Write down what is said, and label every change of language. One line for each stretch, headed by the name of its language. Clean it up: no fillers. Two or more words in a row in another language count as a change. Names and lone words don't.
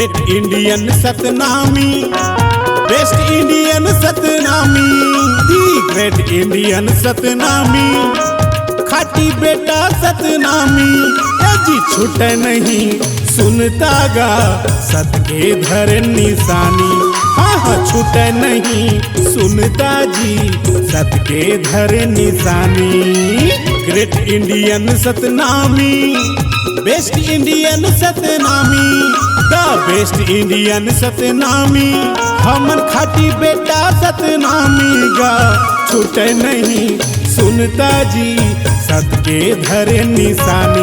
Chhattisgarhi: इंडियन सतनामी,
English: Best Indian
Chhattisgarhi: सतनामी,
English: The Great Indian
Chhattisgarhi: सतनामी, खाटी बेटा सतनामी, जी छूटे नहीं सुनता गा सत के धर निशानी। हाँ छूटे नहीं सुनता जी सत के धर निशानी।
English: Great Indian
Chhattisgarhi: सतनामी,
English: Best Indian
Chhattisgarhi: सतनामी,
English: The Best Indian
Chhattisgarhi: सतनामी, हमन खाटी बेटा सतनामी गा छूटे नहीं सुनता जी सत के धरे निशानी।